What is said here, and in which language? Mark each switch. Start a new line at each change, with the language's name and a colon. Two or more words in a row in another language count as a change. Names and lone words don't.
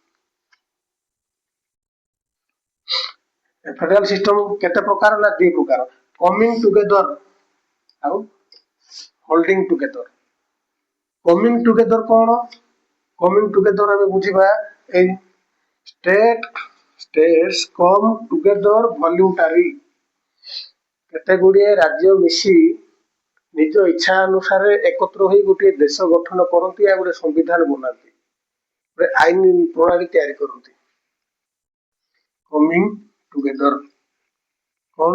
English: federal system
Odia: କେତେ ପ୍ରକାର ନା ଦୁଇ ପ୍ରକାର,
English: coming together
Odia: ଆଉ
English: holding together. coming together
Odia: କଣ?
English: coming together
Odia: ଆମେ ବୁଝିବା ଏଇ
English: states come together voluntarily।
Odia: କେତେ ଗୁଡିଏ ରାଜ୍ୟ ମିଶି ନିଜ ଇଚ୍ଛା ଅନୁସାରେ ଏକତ୍ର ହୋଇ ଗୋଟିଏ ଦେଶ ଗଠନ କରନ୍ତି ଆଉ ଗୋଟେ ସମ୍ବିଧାନ ବନାନ୍ତି, ଗୋଟେ ଆଇନ ପ୍ରଣାଳୀ ତିଆରି କରନ୍ତି।
English: coming together
Odia: କଣ?